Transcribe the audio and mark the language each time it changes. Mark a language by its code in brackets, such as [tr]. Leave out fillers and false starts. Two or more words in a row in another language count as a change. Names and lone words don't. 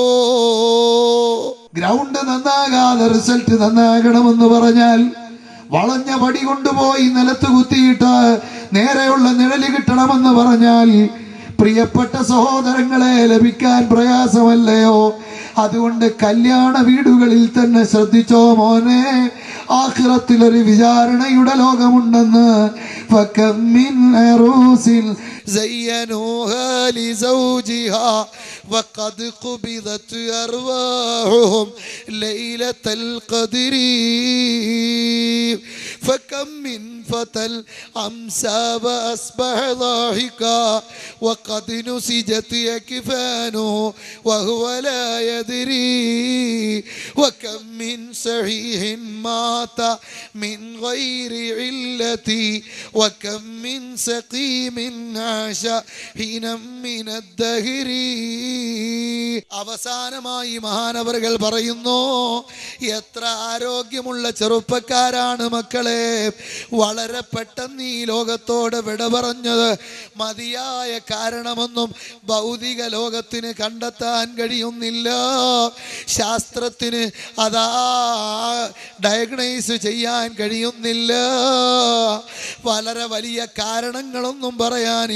[ml] ഗ്രൗണ്ട് നന്നാകാതെ റിസൾട്ട് നന്നാകണമെന്ന് പറഞ്ഞാൽ വളഞ്ഞ പടി കൊണ്ടുപോയി നിലത്ത് കുത്തിയിട്ട് നേരെയുള്ള നിഴല് കിട്ടണമെന്ന് പറഞ്ഞാൽ പ്രിയപ്പെട്ട സഹോദരങ്ങളെ ലഭിക്കാൻ പ്രയാസമല്ലയോ? അതുകൊണ്ട് കല്യാണ വീടുകളിൽ തന്നെ ശ്രദ്ധിച്ചോ മോനെ, ആഖിറത്തിലൊരു വിചാരണയുടെ ലോകമുണ്ടെന്ന്. [ar] فكم من عروس زينوها لزوجها وقد قبضت أرواحهم ليلة القدر فكم من فتى أمسى وأصبح ضاحكا وقد نسجت أكفانه وهو لا يدري وكم من صحيح مات من غير علة وكم من سقيم [ml] അവസാനമായി മഹാനവറുകൾ പറയുന്നു, എത്ര ആരോഗ്യമുള്ള ചെറുപ്പക്കാരാണ് മക്കളെ വളരെ പെട്ടെന്ന് ഈ ലോകത്തോട് വിട പറഞ്ഞത്. മതിയായ കാരണമൊന്നും ഭൗതിക ലോകത്തിന് കണ്ടെത്താൻ കഴിയുന്നില്ല, ശാസ്ത്രത്തിന് അതാ ഡയഗ്നൈസ് ചെയ്യാൻ കഴിയുന്നില്ല, വളരെ വലിയ കാരണങ്ങളൊന്നും പറയാനില്ല.